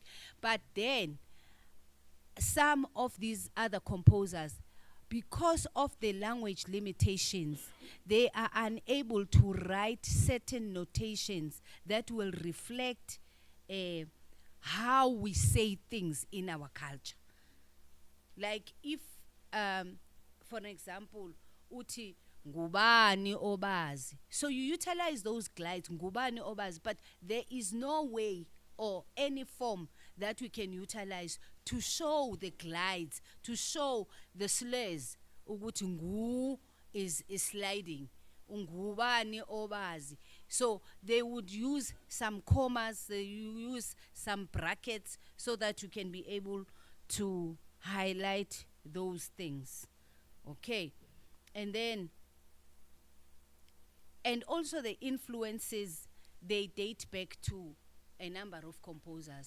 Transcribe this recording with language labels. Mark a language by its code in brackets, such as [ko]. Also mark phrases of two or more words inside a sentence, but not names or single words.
[en] But then some of these other composers, because of the language limitations, they are unable to write certain notations that will reflect how we say things in our culture. Like if, for example, [zu] uti ngubani obazi. [en] So you utilize those glides, [zu] ngubani obazi, [en] but there is no way or any form that we can utilize to show the glides, to show the slurs, [zu] ukuthi ngu [en] is sliding, [zu] ngubani obazi. [en] So they would use some commas, they use some brackets so that you can be able to highlight those things. Okay. And then, and also the influences, they date back to a number of composers.